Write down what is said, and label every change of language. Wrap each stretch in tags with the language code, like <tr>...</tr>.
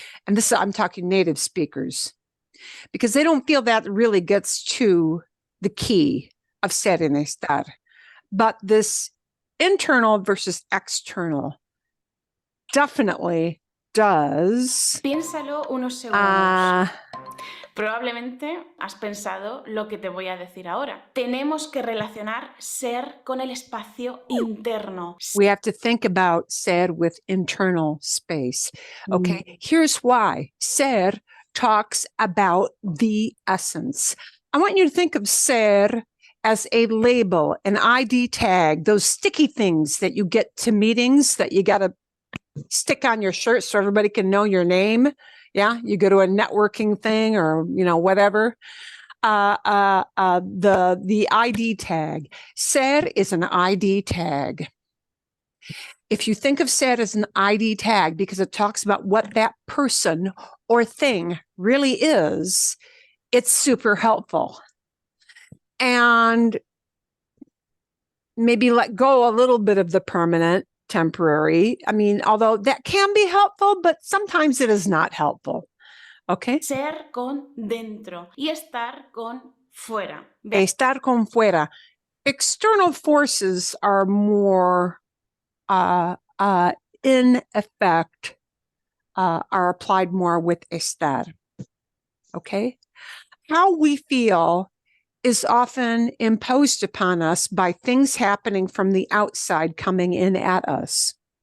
<en>And this, I'm talking native speakers, because they don't feel that really gets to the key of ser y estar. But this internal versus external definitely does.</en> <es>Piénsalo unos segundos. Uh, Probablemente has pensado lo que te voy a decir ahora. Tenemos que relacionar ser con el espacio interno.</es> <en>we have to think about ser with internal space. Okay, here's why. Ser talks about the essence. I want you to think of ser as a label, an ID tag, those sticky things that you get to meetings that you got to stick on your shirt so everybody can know your name. Yeah, you go to a networking thing or, whatever. The ID tag. Ser is an ID tag. If you think of ser as an ID tag because it talks about what that person or thing really is, it's super helpful. And maybe let go a little bit of the permanent, temporary. I mean, although that can be helpful, but sometimes it is not helpful. Okay?</en> <es>Ser con dentro y estar con fuera. Estar con fuera.</es> <en>External forces are more in effect, are applied more with estar. Okay? How we feel is often imposed upon us by things happening from the outside coming in at us.</en>